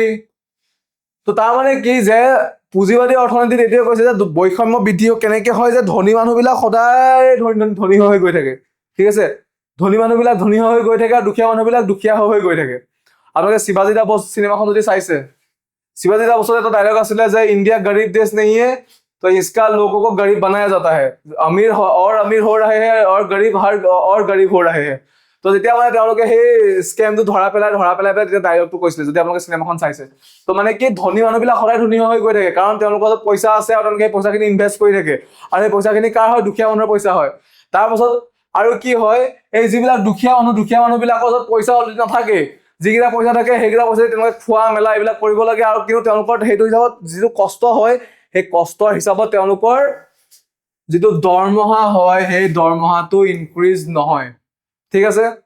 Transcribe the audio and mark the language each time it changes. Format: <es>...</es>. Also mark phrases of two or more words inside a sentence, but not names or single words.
<as>তো তাৰমানে কি, যে পুঁজিবাদী অৰ্থনীতিত এইটোৱে কৈছে যে বৈষম্য বৃদ্ধি কেনেকে হয়, যে ধনী মানুহবিলাক সদায় ধনী হৈ গৈ থাকে, ঠিক আছে, ধনী মানুহবিলাক ধনী হৈ গৈ থাকে, আৰু দুখীয়া মানুহবিলাক দুখীয়া হৈ গৈ থাকে। আপোনালোকে শিৱাজী দা বস চিনেমাখন যদি চাইছে,</as> <hi>शिवाजी दा बसर</hi> <as>এটা ডায়লগ আছিলে যে</as> <hi>इंडिया गरीब देश नहीं है तो इसका लोगों को गरीब बनाया जाता है, अमीर हो रहे हैं और गरीब हो रहे हैं।</hi> <as>তো যেতিয়া মানে তেওঁলোকে সেই স্কেমটো ধৰা পেলাই তেতিয়া ডায়লগটো কৈছিলে, যদি আপোনালোকে চিনেমাখন চাইছে। তো মানে কি, ধনী মানুহবিলাক সদায় ধনী হৈ গৈ থাকে, কাৰণ তেওঁলোকৰ পইচা আছে, আৰু তেওঁলোকে সেই পইচাখিনি ইনভেষ্ট কৰি থাকে, আৰু সেই পইচাখিনি কাৰ হয়, দুখীয়া মানুহৰ পইচা হয়। তাৰপাছত আৰু কি হয়, এই যিবিলাক দুখীয়া মানুহবিলাকৰ ওচৰত পইচা অলৰেডি নাথাকে, যিকেইটা পইচা থাকে সেইকেইটা পইচা তেওঁলোকে খোৱা মেলা এইবিলাক কৰিব লাগে, আৰু কিন্তু তেওঁলোকৰ সেইটো হিচাপত যিটো কষ্ট হয়, সেই কষ্টৰ হিচাপত তেওঁলোকৰ যিটো দৰমহা হয় সেই দৰমহাটো ইনক্ৰিজ নহয়, ঠিক আছে।</as>